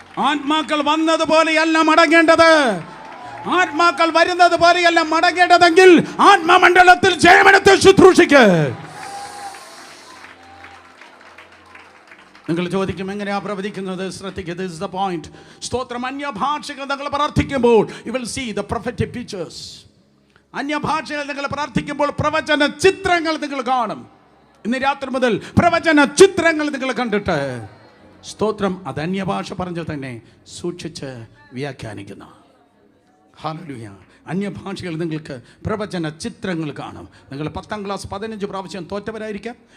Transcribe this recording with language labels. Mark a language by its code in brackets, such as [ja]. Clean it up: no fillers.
[ml] ആത്മാക്കൾ വന്നതുപോലെയല്ല മടങ്ങേണ്ടത്. ആത്മാക്കൾ വരുന്നത് പോലെയല്ല മടങ്ങേണ്ടതെങ്കിൽ ആത്മമണ്ഡലത്തിൽ ജയമെടുത്ത് ശുശ്രൂഷിക്ക്. നിങ്ങൾ ചോദിക്കും, എങ്ങനെയാ പ്രവചിക്കുന്നത്? ശ്രദ്ധിക്കുക. [en] This is the point. [ml] സ്തോത്രം. അന്യഭാഷകൾ നിങ്ങൾ പ്രാർത്ഥിക്കുമ്പോൾ [en] you will see the prophetic pictures. [ml] അന്യഭാഷകൾ നിങ്ങൾ പ്രാർത്ഥിക്കുമ്പോൾ പ്രവചന ചിത്രങ്ങൾ നിങ്ങൾ കാണും. ഇന്ന് രാത്രി മുതൽ പ്രവചന ചിത്രങ്ങൾ നിങ്ങൾ കണ്ടിട്ട് സ്തോത്രം അത് അന്യഭാഷ പറഞ്ഞ് തന്നെ സൂക്ഷിച്ച് വ്യാഖ്യാനിക്കുന്ന. ഹല്ലേലൂയ. അന്യഭാഷകൾ നിങ്ങൾക്ക് പ്രവചന ചിത്രങ്ങൾ കാണും. നിങ്ങൾ 10ാം ക്ലാസ് 15 പ്രാവശ്യം തോറ്റവരായിരിക്കാം.